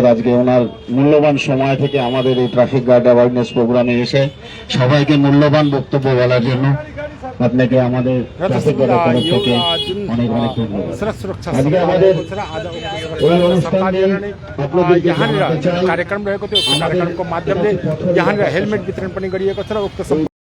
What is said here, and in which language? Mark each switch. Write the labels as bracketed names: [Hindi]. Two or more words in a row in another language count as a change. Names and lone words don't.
[Bangla] আজকে ওনার মূল্যবান সময় থেকে আমাদের এই ট্রাফিক গার্ড অ্যাওয়ারনেস প্রোগ্রামে এসে সবাইকে মূল্যবান বক্তব্য বলার জন্য আপনাকে আমাদের ট্রাফিক গার্ডের তরফ থেকে অনেক অনেক ধন্যবাদ। আজকে আমাদের এই অনুষ্ঠানে আপনাদেরকে জানাতে চাই [Nepali] कार्यक्रम रहेको थियो कार्यक्रमको माध्यमले यहाँ हेलमेट वितरण पनि गरिएको छ र उक्त